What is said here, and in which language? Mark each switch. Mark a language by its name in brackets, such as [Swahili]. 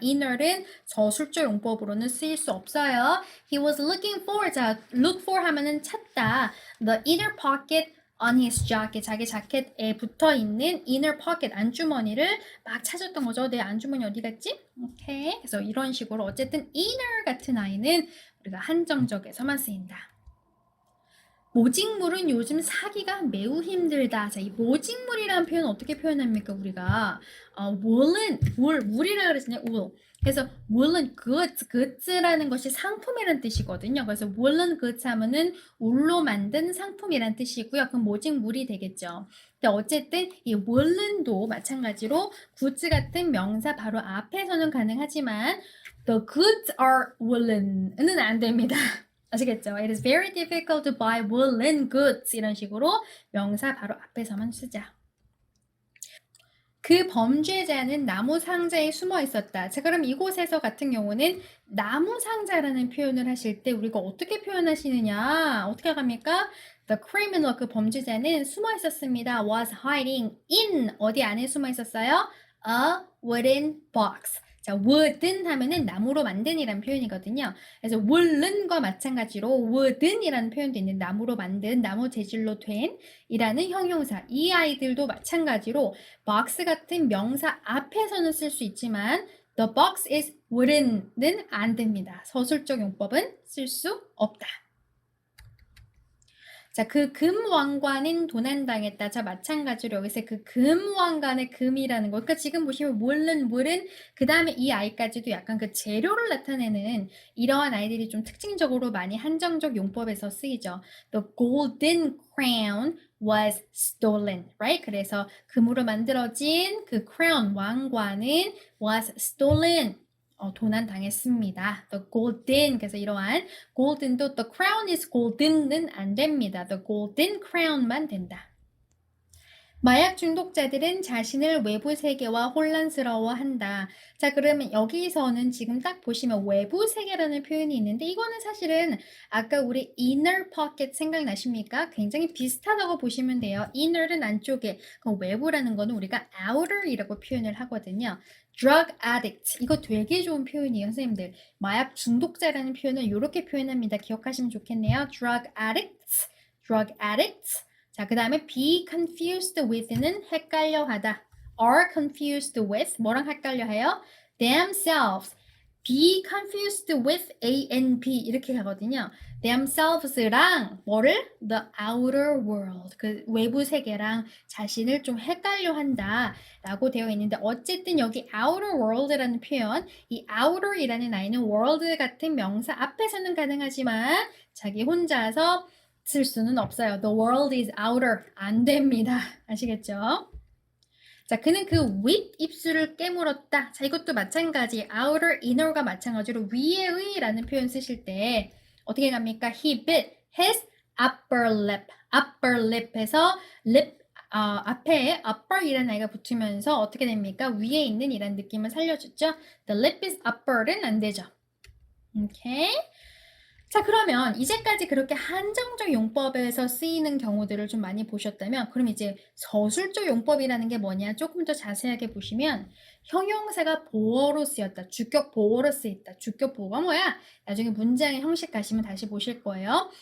[Korean] inner는 저술적 용법으로는 쓰일 수 없어요. [English] He was looking for. [Korean] 자, look for 하면은 찾다. [English] The inner pocket on his jacket, [Korean] 자기 자켓에 붙어있는 inner pocket, 안주머니를 막 찾았던 거죠. 내 안주머니 어디 갔지? 오케이. 그래서 이런 식으로 어쨌든 inner 같은 아이는 우리가 한정적에서만 쓰인다. 모직물은 요즘 사기가 매우 힘들다. 자, 이 모직물이라는 표현 어떻게 표현합니까? 우리가 wool은 물이라 그랬잖아요. [English] wool. [Korean] 그래서 woolen goods라는 것이 상품이란 뜻이거든요. 그래서 woolen goods 하면은 울로 만든 상품이란 뜻이고요. 그럼 모직물이 되겠죠. 근데 어쨌든 이 woolen도 마찬가지로 goods 같은 명사 바로 앞에서는 가능하지만 [English] the goods are woolen [Korean] 은 안 됩니다. 아시겠죠? [English] It is very difficult to buy woolen goods [Korean] 이런 식으로 명사 바로 앞에서만 쓰자. 그 범죄자는 나무 상자에 숨어 있었다. 자, 그럼 이곳에서 같은 경우는 나무 상자라는 표현을 하실 때 우리가 어떻게 표현하시느냐? 어떻게 합니까? [English] The criminal, [Korean] 그 범죄자는 숨어 있었습니다. [English] Was hiding in, [Korean] 어디 안에 숨어 있었어요? [English] A wooden box. [Korean] 자, wooden 하면은 나무로 만든이란 표현이거든요. 그래서 woolen과 마찬가지로 wooden이라는 표현도 있는 나무로 만든, 나무 재질로 된 이라는 형용사. 이 아이들도 마찬가지로 box 같은 명사 앞에서는 쓸 수 있지만 [English] the box is wooden [Korean] 은 안 됩니다. 서술적 용법은 쓸 수 없다. 자, 그 금왕관은 도난당했다. 자, 마찬가지로 여기서 그 금왕관의 금이라는 거. 그러니까 지금 보시면 물은 그 다음에 이 아이까지도 약간 그 재료를 나타내는 이러한 아이들이 좀 특징적으로 많이 한정적 용법에서 쓰이죠. [English] The golden crown was stolen, right? [Korean] 그래서 금으로 만들어진 그 crown 왕관은 was stolen. 도난 당했습니다. The golden, 그래서 이러한 golden도 [English] the crown is golden [Korean] 은 안 됩니다. [English] The golden crown만 된다. [Korean] 마약 중독자들은 자신을 외부 세계와 혼란스러워한다. 자, 그러면 여기서는 지금 딱 보시면 외부 세계라는 표현이 있는데 이거는 사실은 아까 우리 inner pocket 생각나십니까? 굉장히 비슷하다고 보시면 돼요. inner는 안쪽에, 그럼 외부라는 거는 우리가 outer이라고 표현을 하거든요. drug addict, 이거 되게 좋은 표현이에요, 선생님들. 마약 중독자라는 표현을 이렇게 표현합니다. 기억하시면 좋겠네요. [English] drug addicts, drug addicts. [Korean] 자, 그 다음에 be confused with는 헷갈려 하다. [English] are confused with, [Korean] 뭐랑 헷갈려 해요? [English] themselves. be confused with A and B [Korean] 이렇게 하거든요. themselves랑 뭐를? [English] the outer world. [Korean] 그 외부 세계랑 자신을 좀 헷갈려 한다 라고 되어 있는데 어쨌든 여기 outer world라는 표현, 이 outer이라는 아이는 world 같은 명사 앞에서는 가능하지만 자기 혼자서 쓸 수는 없어요. [English] The world is outer. [Korean] 안 됩니다. 아시겠죠? 자, 그는 그 윗 입술을 깨물었다. 자, 이것도 마찬가지. outer, inner과 마찬가지로 위에의 라는 표현 쓰실 때 어떻게 갑니까? [English] He bit his upper lip. [Korean] upper lip에서 lip 앞에 upper이라는 아이가 붙으면서 어떻게 됩니까? 위에 있는 이란 느낌을 살려주죠. [English] The lip is upper [Korean] 는 안 되죠. 오케이? 자, 그러면 이제까지 그렇게 한정적 용법에서 쓰이는 경우들을 좀 많이 보셨다면 그럼 이제 서술적 용법이라는 게 뭐냐 조금 더 자세하게 보시면 형용사가 보어로 쓰였다. 주격 보어로 쓰였다. 주격 보어가 뭐야? 나중에 문장의 형식 가시면 다시 보실 거예요.